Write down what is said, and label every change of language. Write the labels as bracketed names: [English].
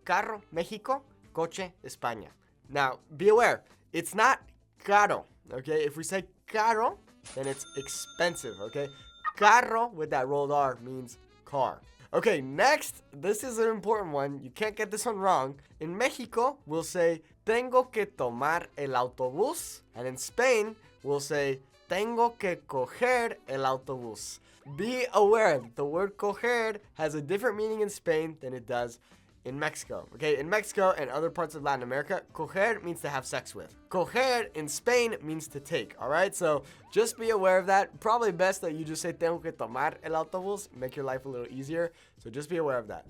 [English] Carro, Mexico, coche, España. Now, be aware, it's not caro, okay? If we say caro, then it's expensive, okay? Carro with that rolled R means car. Okay, next, this is an important one. You can't get this one wrong. In Mexico, we'll say [Spanish] tengo que tomar el autobús. [English] And in Spain, we'll say [Spanish] tengo que coger el autobús. [English] Be aware that the word coger has a different meaning in Spain than it does in Mexico, okay? In Mexico and other parts of Latin America, coger means to have sex with. Coger in Spain means to take, all right? So just be aware of that. Probably best that you just say [Spanish] tengo que tomar el autobús, [English] make your life a little easier. So just be aware of that.